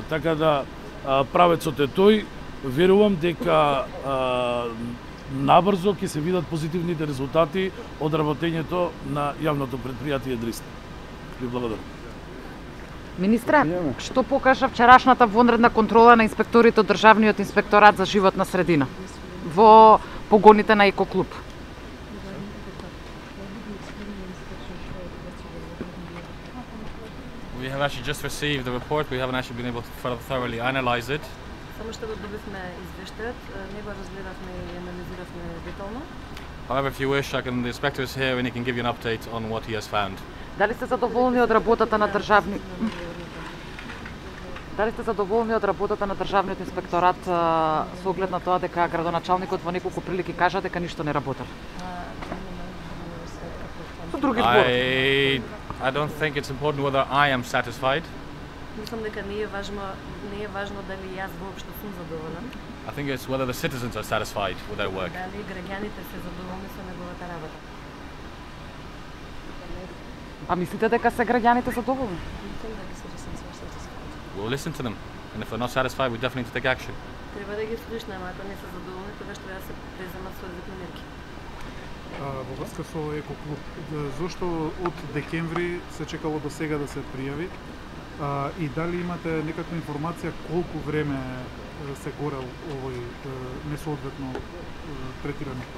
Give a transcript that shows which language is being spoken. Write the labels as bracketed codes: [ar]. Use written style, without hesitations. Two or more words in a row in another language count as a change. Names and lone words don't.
[mk] Така да правецот е тој, верувам дека набрзо ќе се видат позитивните резултати од работењето на јавното предпријатие Дрисла. Ви благодарам. Министре, што покажа вчерашната вонредна контрола на инспекторите од Државниот инспекторат за животна средина во погоните на Екоклуб? [en] We have actually just received the report. We haven't actually been able to thoroughly analyze it. [mk] Само што го добивме извештајот, не го разгледавме и анализиравме детално. [en] However, if you wish, the inspector is here and he can give you an update on what he has found. [mk] Дали сте задоволни од работата на Државниот инспекторат со оглед на тоа дека градоначалникот во неколку прилики кажа дека ништо не работел? Со други зборови. [en] I don't think it's important whether I am satisfied. [mk] Мислам дека не е важно дали јас воопшто сум задоволен. [en] I think it's whether the citizens are satisfied with their work. [mk] Дали граѓаните се задоволни со неговата работа. А мислите дека се граѓаните задоволни? [en] We'll listen to them, and if they're not satisfied, we definitely need to take action. [mk] Треба да ги слушнеме, ако не се задоволни, тогаш треба да се преземат соодветни мерки. Во врска со Екоклуб, зошто од декември се чекало до сега да се пријави? И дали имате некаква информација колку време се горел овој несоодветно третиран отпад?